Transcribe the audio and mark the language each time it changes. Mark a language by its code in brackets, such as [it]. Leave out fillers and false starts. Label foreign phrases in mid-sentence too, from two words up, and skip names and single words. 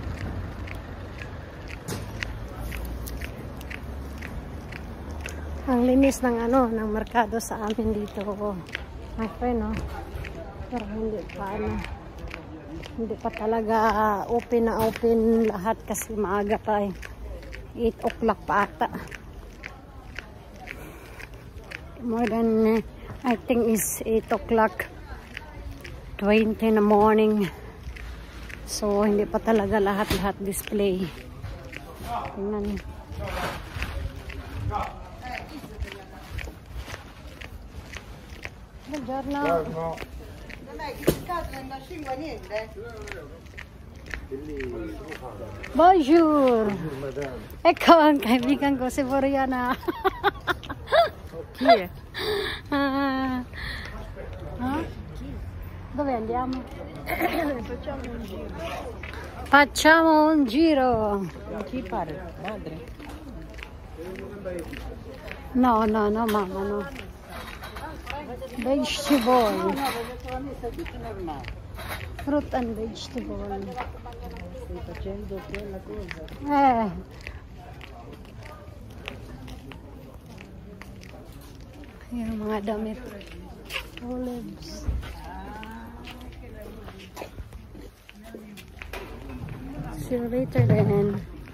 [tl] Ang linis ng ng merkado sa amin dito. [en] My friend, [tl] pero hindi pa talaga open na open lahat kasi maaga pa 8 o'clock pa ata. [en] More than I think is 8 o'clock 20 in the morning. [tl] So hindi pa talaga lahat display. Tingnan. [it] Buongiorno. [fr] Bonjour. [tl] Ecco ang kaibigan ko si Floriana. [it] Chi è? Dove andiamo? Facciamo un giro. Facciamo un giro. Non ti pare, madre? No, mamma, no. [en] Vegetable. Fruit and vegetable. [it] Stai facendo quella cosa? [tl] Yung mga damit. [en] Olives. See you later then.